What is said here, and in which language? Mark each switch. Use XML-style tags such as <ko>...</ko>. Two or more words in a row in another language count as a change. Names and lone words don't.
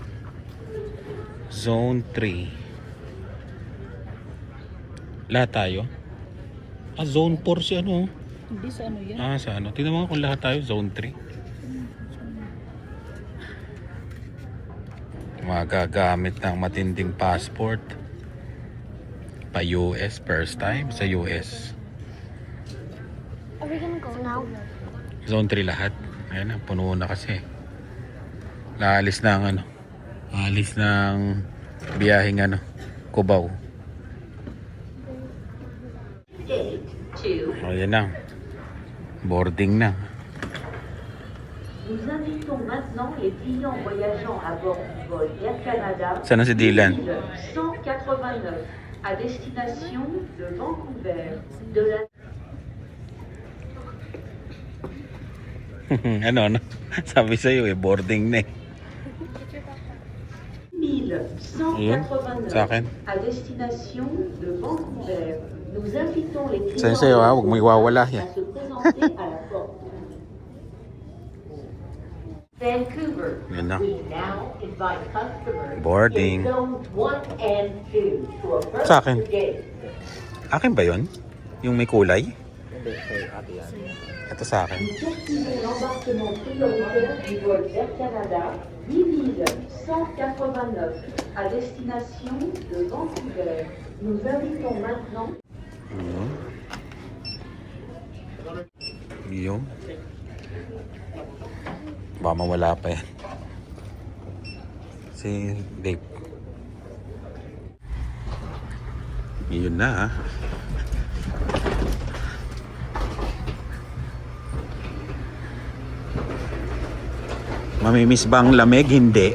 <tl>Zone 3. Lahat tayo? Ah, Zone 4 si ano? Hindi sa ano yan. Ah, sa ano? Tingnan mo kung lahat tayo, Zone 3. Magagamit ng matinding passport. Pa US,</tl> <en>first time</en> <tl>sa US.</tl> <en>Are we gonna go now?</en> <tl>Zone 3 lahat. Ayan na, puno na kasi. Naalis na ang ano. Naalis ng biyaheng ano, Cubao. Ayan na. Boarding na.</tl> <fr>Nous invitons maintenant les clients voyageant à bord du vol Air Canada</fr> <tl>Sana si Dylan.</tl> <fr>189 à destination de Vancouver de la</fr> <tl>Ano? Sabi sa'yo eh, boarding na eh.</tl> <fr>1189</fr> <tl>Sa akin.</tl> <fr>à destination de Vancouver. Nous invitons les</fr> <tl>Sa'yo</tl> <fr>clients</fr> <tl>sa'yo ha, huwag mo iwawala</tl> <fr>à</fr> <tl>yan.</tl> <fr>se présenter à la porte. Vancouver.</fr> <tl>Yan na.</tl> <en>We now invite customers</en> <tl>Boarding.</tl> <en>in zones 1 and 2 to approach</en> <tl>Sa akin.</tl> <en>the gate.</en> <tl>Akin ba yun? Yung may kulay? Ito sa akin.</tl> <fr>Nous poursuivons l'embarquement prioritaire du vol Air Canada 8189 à destination de Vancouver. Nous invitons maintenant</fr> <tl>Yung. Baka mawala pa yan. Si Dave. Yun na ah. Mamimiss bang lamig? Hindi.</tl>